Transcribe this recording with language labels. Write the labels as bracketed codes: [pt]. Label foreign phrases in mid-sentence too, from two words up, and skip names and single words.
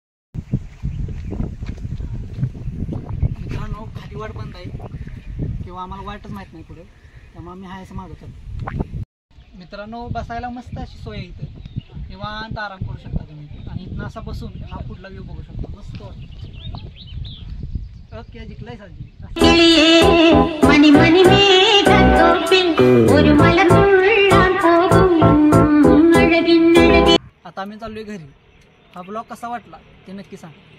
[mr] मित्रांनो, खाली वाट बंद आहे किंवा आम्हाला वाटच माहित नाही पुढे, त्यामुळे आम्ही हाय असं मागवतो. मित्रांनो, बसायला मस्त अशी सोय आहे इथं. निवांत आराम करू शकता तुम्ही आणि इथनं असा बसून हा पुढला व्ह्यू बघू शकता. मस्त वाटतं. ओके, जिंकलाय साजी. [ml] മണി മണി മേഘത്തോപ്പിൽ ഒരു മലമുള്ളാൻ പോകും അഴകിന്നഴകി. [mr] आता आम्ही चाललोय घरी. हा ब्लॉग कसा वाटला ते नक्की सांगा.